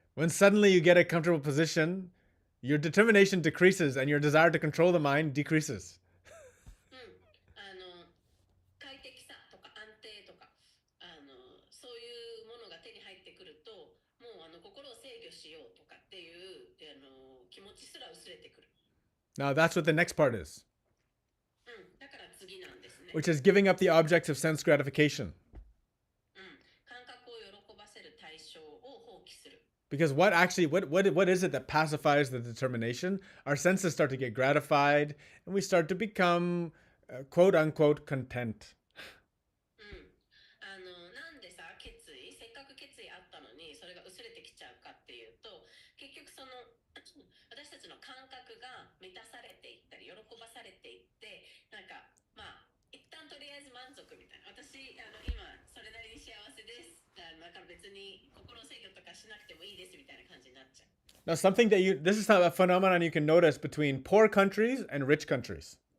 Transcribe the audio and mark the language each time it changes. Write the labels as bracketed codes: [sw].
[en] When suddenly you get a comfortable position, your determination decreases and your desire to control the mind decreases. [ja] 快適さとか安定とかそういうものが手に入ってくると、もう心を制御しようとかっていう気持ちすら薄れてくる。 [en] Now that's what the next part is, [ja] だから次なんですね。 [en] which is giving up the objects of sense gratification. [ja] 感覚を喜ばせる対象を放棄する。 [en] Because what is it that pacifies the determination? Our senses start to get gratified and we start to become quote unquote content. [ja] なんでさ、せっかく決意あったのにそれが薄れてきちゃうかっていうと、結局その私たちの感覚が満たされていったり喜ばされていって、なんか一旦とりあえず満足みたいな、私今それなりに幸せです、だから別に心制御とかしなくてもいいですみたいな感じになっちゃう。 [en] Now this is a phenomenon you can notice between poor countries and rich countries.